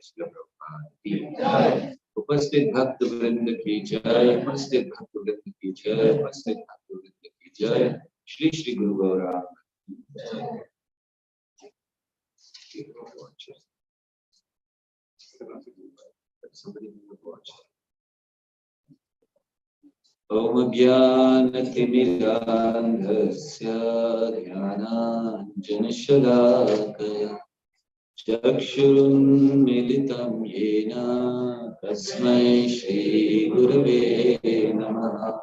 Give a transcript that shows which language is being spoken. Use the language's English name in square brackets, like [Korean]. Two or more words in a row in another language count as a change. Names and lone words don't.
[Hindi] Srila Prabhupada ki उपस्थित भक्त वृंद की जय, उपस्थित भक्त वृंद की जय, उपस्थित भक्त वृंद की जय, श्री श्री गुरु गौरांग [Sanskrit] ओम ज्ञानतिमिरान्धस्य ज्ञानाञ्जनशलाकया चक्षुरुन्मीलितं येन तस्मै श्रीगुरवे नमः।